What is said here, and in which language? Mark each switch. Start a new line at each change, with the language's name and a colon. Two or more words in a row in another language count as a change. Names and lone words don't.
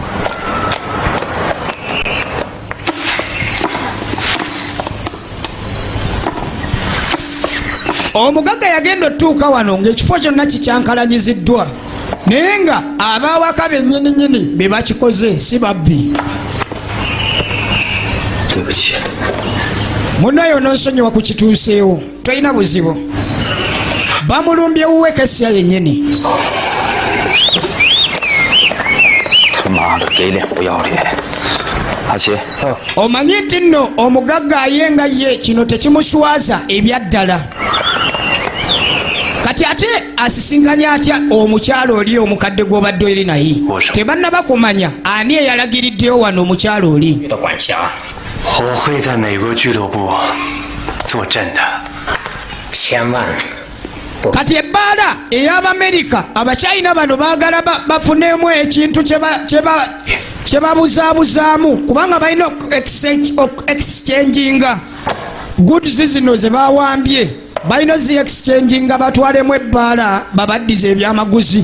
Ganda: omugagga yagenda otuuka wano ng'ekifo kyonna kikyankalanyiziddwa naye nga abawaka bennyininyini be bakikoze si babbi. munnayo n'onsonyiwa ku kituuseewo tolina buzibu. bamulumbye wuwe Kasya yennyini.
Chinese: 他妈的，给脸不要脸！阿七，
Ganda: omanyi nti nno omugagga ayenga ye kino tekimuswaza ebyaddala. kati ate asisinkanya atya omukyalo oli omukadde gw'obadde eri naye? tebannaba kumanya ani eyalagiriddeyo wano omukyalo oli.
Chinese: 我会在美国俱乐部坐镇的。千万
Ganda: kati ebbaala ey'Abamerika abakyayina bano baagala bafunemu ekintu kye babuzaabuzaamu kubanga balina
English: exchanginga goods
Ganda: zino ze bawambye balina zi exchanginga batwalemu ebbaala babaddiza ebyamaguzi.